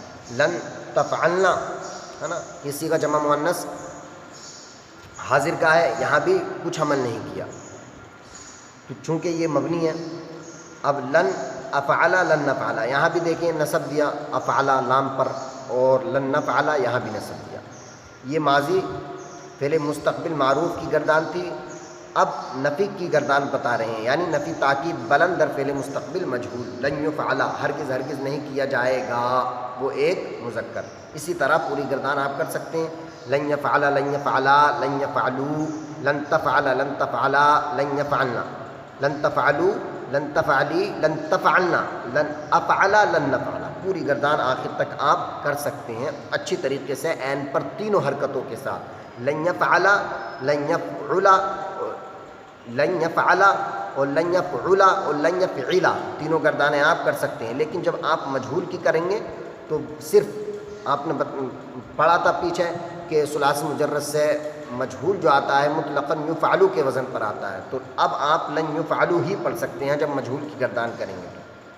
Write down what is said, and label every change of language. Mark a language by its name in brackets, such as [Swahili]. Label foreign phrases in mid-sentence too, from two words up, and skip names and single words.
[Arabic] لن تفعلنا، [Urdu] ہے نا، یہ صیغہ جمع مؤنث حاضر کا ہے، یہاں بھی کچھ عمل نہیں کیا، تو چونکہ یہ مبنی ہے۔ اب [Arabic] لن افعلا لن نفعلا، [Urdu] یہاں بھی دیکھیں نصب دیا افعلا لام پر، اور [Arabic] لن نفعلا [Urdu] یہاں بھی نصب دیا۔ یہ ماضی فعل مستقبل معروف کی گردان تھی، اب نفی کی گردان بتا رہے ہیں، یعنی [Persian] نفی تاکید بلند در فعل مستقبل مجہول، [Arabic] لن یفعلا [Urdu] ہرگز ہرگز نہیں کیا جائے گا وہ ایک مذکر۔ اسی طرح پوری گردان آپ کر سکتے ہیں، [Arabic] لن یفعلا لن یفعلا لن یفعلو، لن تفعلا لن تفعلا لن یفعلنا، لن تفعلو لن تفعلی لن تفعلنا، لن افعلا لن نفعلا، [Urdu] پوری گردان آخر تک آپ کر سکتے ہیں اچھی طریقے سے عین پر تینوں حرکتوں کے ساتھ، [Arabic] لن یفعلا لن یفعلا لن یفعلا [Urdu] اور [Arabic] لن یفعلا [Urdu] اور [Arabic] لن یفعلا، [Urdu] تینوں گردانیں آپ کر سکتے ہیں۔ لیکن جب آپ مجہول کی کریں گے تو صرف آپ نے پڑھا تھا پیچھے کہ ثلاثی مجرد سے مجہول جو آتا ہے مطلقاً یفعلو کے وزن پر آتا ہے، تو اب آپ [Arabic] لن یفعلو [Urdu] ہی پڑھ سکتے ہیں جب مجہول کی گردان کریں گے تو۔